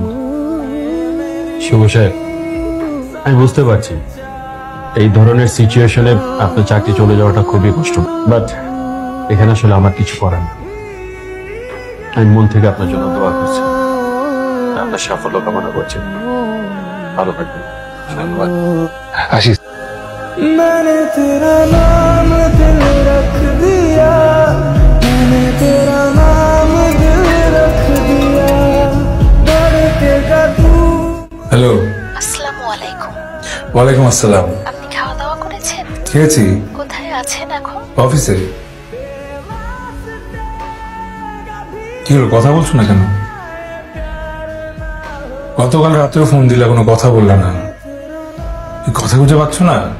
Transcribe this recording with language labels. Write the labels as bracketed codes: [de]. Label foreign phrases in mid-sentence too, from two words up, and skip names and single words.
[bn] শুভ সাহেব, আমি বুঝতে পারছি এই ধরনের সিচুয়েশনে আপনার চাকরি চলে যাওয়াটা খুবই কষ্ট, বাট এখানে আসলে আমার কিছু করার নেই। আমি মন থেকে আপনার জন্য দোয়া করছি, আপনার সাফল্য কামনা করছি। ভালো থাকবেন। ধন্যবাদ। আসি। [hi] मैंने तेरा नाम दिल रख दिया, मैंने तेरा नाम दिल रख दिया, बढ़तेगा तू। [bn] হ্যালো। আসসালামু আলাইকুম। ওয়ালাইকুম আসসালাম। আপনি খাওয়া দাওয়া করেছেন? খেয়েছি। কোথায় আছেন এখন? অফিসে। কি হলো, কথা বলছো না কেন? গতকাল রাতেও ফোন দিলে কোনো কথা বললা না, কথা খুঁজে পাচ্ছ না?